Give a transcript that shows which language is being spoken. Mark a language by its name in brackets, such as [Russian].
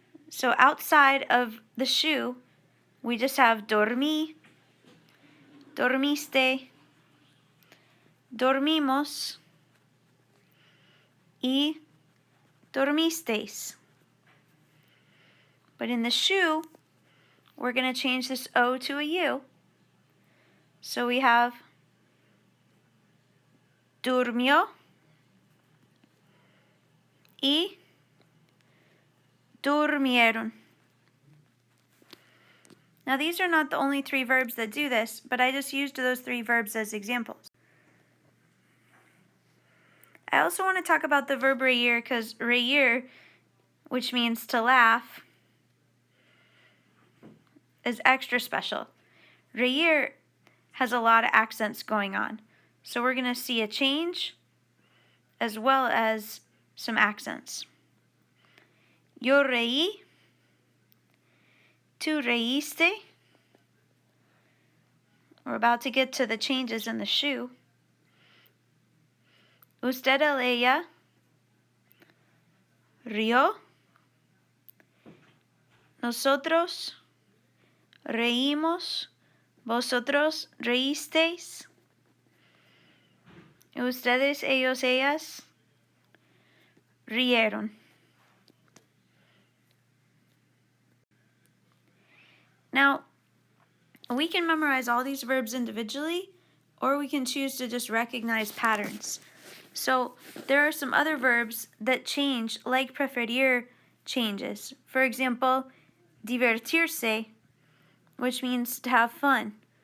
[English] So outside of the shoe, we just have [Spanish] dormí, dormiste, dormimos, y dormisteis. [English] But in the shoe, we're going to change this O to a U. So we have [Spanish] durmió y durmieron. [English] Now these are not the only three verbs that do this, but I just used those three verbs as examples. I also want to talk about the verb reír because reír, which means to laugh, is extra special. Reír has a lot of accents going on. So we're going to see a change as well as some accents. [Spanish] Yo reí, tú reíste. [English] We're about to get to the changes in the shoe. [Spanish] Usted, él, ella rió. Nosotros reímos. Vosotros reísteis. Ustedes, ellos, ellas rieron. [English] Now, we can memorize all these verbs individually, or we can choose to just recognize patterns. So there are some other verbs that change, like preferir changes. For example, divertirse, which means to have fun.